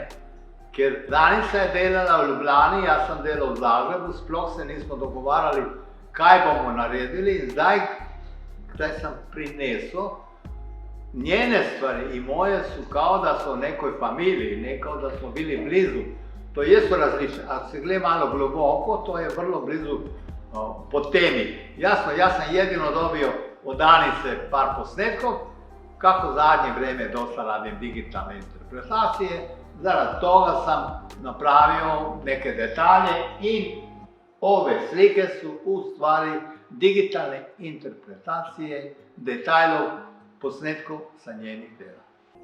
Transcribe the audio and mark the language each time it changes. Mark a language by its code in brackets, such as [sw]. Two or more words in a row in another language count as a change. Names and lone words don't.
[sl] Ker Danica je delala v Ljubljani, jaz sem delal v Zagrebu, sploh se nismo dogovarjali, kaj bomo naredili in zdaj sem prinesel njene stvari in moje so [hr] kao da so v nekoj familiji, nekao da smo bili blizu. To jesu različne, ako se gleda malo globoko, to je vrlo blizu po temi. Jasno, [sl] jaz sem [hr] jedino dobio od Danice par posnetkov, kako zadnje vreme dosta radim digitalne interpretacije, zaradi toga sam napravio neke detalje in ove slike su u stvari digitalne interpretacije detajlov posnetkov sa njenih dela.